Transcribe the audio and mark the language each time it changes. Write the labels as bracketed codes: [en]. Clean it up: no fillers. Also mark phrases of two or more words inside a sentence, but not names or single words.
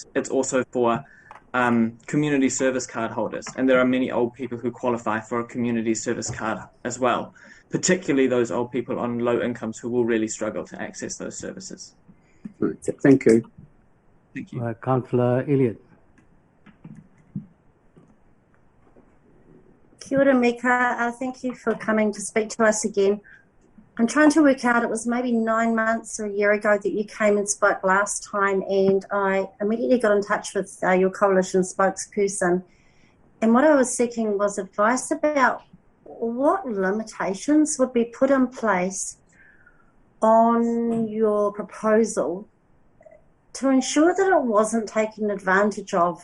[en] It's also for community service card holders. And there are many old people who qualify for a community service card as well, particularly those old people on low incomes who will really struggle to access those services. Thank you. Thank you. Councillor Elliott. [mi] Kia ora, Mika. [en] Thank you for coming to speak to us again. I'm trying to work out, it was maybe 9 months or a year ago that you came and spoke last time, and I immediately got in touch with your coalition spokesperson. And what I was seeking was advice about what limitations would be put in place on your proposal to ensure that it wasn't taken advantage of.